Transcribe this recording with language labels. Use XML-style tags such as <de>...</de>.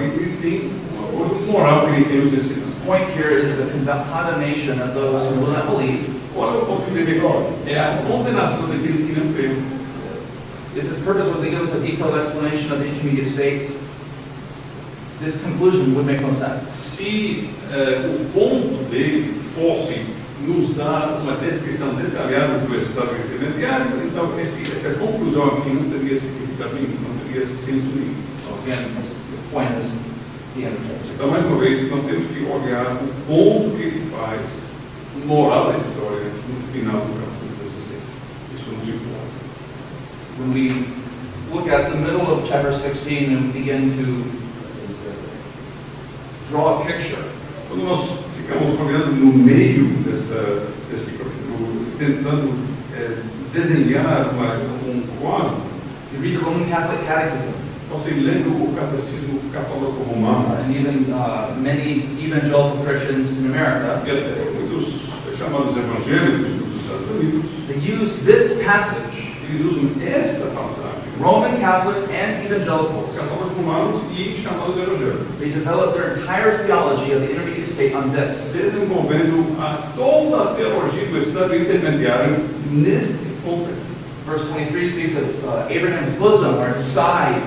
<pt>E ele tem uma coisa moral que ele tem nos ensinos.</pt> <en>The point here is the condemnation of those who will not believe.</en> <pt>Olha o ponto que ele é a condenação daqueles que não creem.</pt> <en>If his purpose was to give us a detailed explanation of the intermediate states, this conclusion would make no sense.</en> <pt>Se o ponto dele fosse nos dar uma descrição detalhada do estado intermediário, então esta conclusão aqui não teria significado nenhum, não teria senso nenhum.</pt> <en>So again, the point is the end of chapter 6.</en> <pt>Então, mais uma vez, nós temos que olhar o ponto que ele faz, moral da história, no final do capítulo 16. Isso nos importa.</pt> <en>When we look at the middle of chapter 16 and begin to draw a picture,</en> <pt>Quando nós ficamos olhando no meio deste capítulo, tentando desenhar um quadro,</pt> <en>you read the Roman Catholic Catechism,</en> <pt>você lendo o catecismo católico romano,</pt> <en>and even many evangelical Christians in America,</en> <pt>e até muitos chamados evangélicos dos Estados Unidos,</pt> <en>they use this passage,</en> <pt>eles usam esta passagem,</pt> <en>Roman Catholics and evangelicals,</en> <pt>católicos romanos e chamados evangélicos,</pt> <en>they develop their entire theology of the intermediate state on this.</en> <pt>desenvolvendo toda a teologia do estado intermediário neste ponto.</pt> <en>Verse 23 speaks of Abraham's bosom or his side.</en>